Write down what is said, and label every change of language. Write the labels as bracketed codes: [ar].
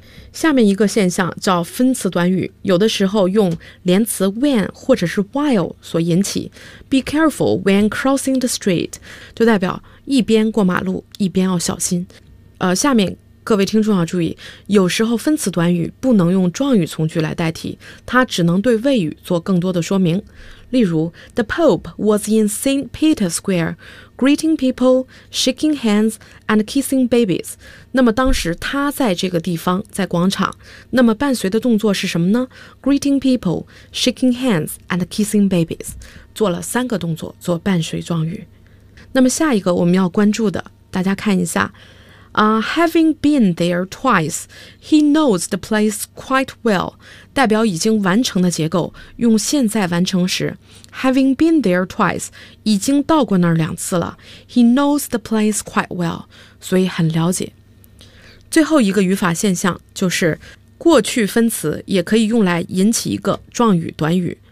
[zh] 下面一个现象叫分词短语，有的时候用连词 when 或者是 while 所引起。 [en] Be careful when crossing the street [zh] 就代表一边过马路一边要小心。下面各位听众要注意，有时候分词短语不能用状语从句来代替，它只能对谓语做更多的说明。 [en] 例如 The Pope was in St. Peter's Square greeting people, shaking hands, and kissing babies. [zh] 那么当时他在这个地方，在广场，那么伴随的动作是什么呢？ [en] Greeting people, shaking hands, and kissing babies. [zh] 做了三个动作，做伴随状语。那么下一个我们要关注的，大家看一下。 [en] Having been there twice, he knows the place quite well. [zh] 代表已经完成的结构，用现在完成时。 [en] Having been there twice, [zh] 已经到过那儿两次了。 [en] He knows the place quite well, [zh] 所以很了解。最后一个语法现象就是，过去分词也可以用来引起一个状语短语。